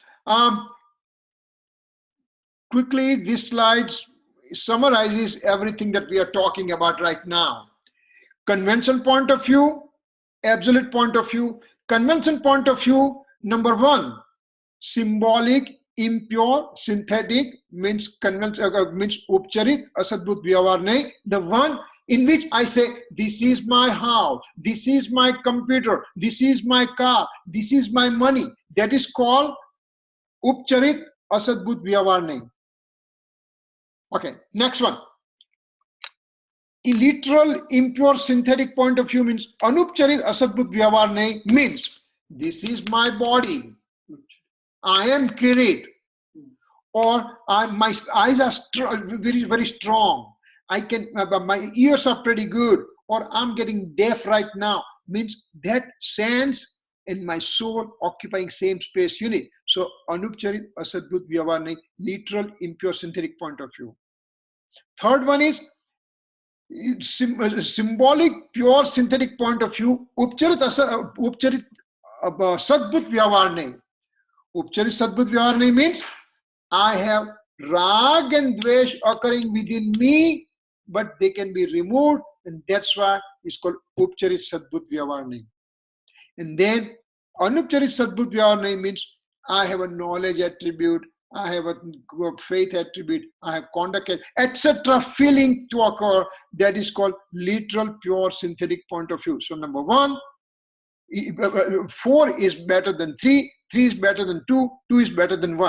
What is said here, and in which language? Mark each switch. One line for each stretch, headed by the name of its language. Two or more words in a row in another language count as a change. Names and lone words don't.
English: Quickly, this slide summarizes everything that we are talking about right now. Conventional point of view, absolute point of view. Conventional point of view, number one, symbolic, impure, synthetic, means
Sanskrit: उपचरित, असद्भूत व्यवहार नहि.
English: The one in which I say, this is my house, this is my computer, this is my car, this is my money. That is called
Sanskrit: उपचरित, असद्भूत व्यवहार नहि.
English: Okay, next one. Literal, impure, synthetic point of view means
Sanskrit: अनुपचरित असद्भूत व्यवहार नहि,
English: means this is my body. I am Kirit, or my eyes are very, very strong. My ears are pretty good, or I'm getting deaf right now. Means that sense and my soul occupying same space unit.
Sanskrit: So अनुपचरित असद्भूत व्यवहार नहि,
English: literal, impure, synthetic point of view. Third one is symbolic, pure, synthetic point of view.
Sanskrit: उपचरित सद्भूत व्यवहार नहि. उपचरित सद्भूत व्यवहार नहि
English: means I have rag and dvesh occurring within me, but they can be removed, and that's why it's called
Sanskrit: उपचरित सद्भूत व्यवहार नहि.
English: And then
Sanskrit: अनुपचरित सद्भूत व्यवहार नहि
English: means I have a knowledge attribute, I have a faith attribute, I have conduct, etc. feeling to occur. That is called literal, pure, synthetic point of view. So number one, 4 is better than 3, 3 is better than 2, 2 is better than 1.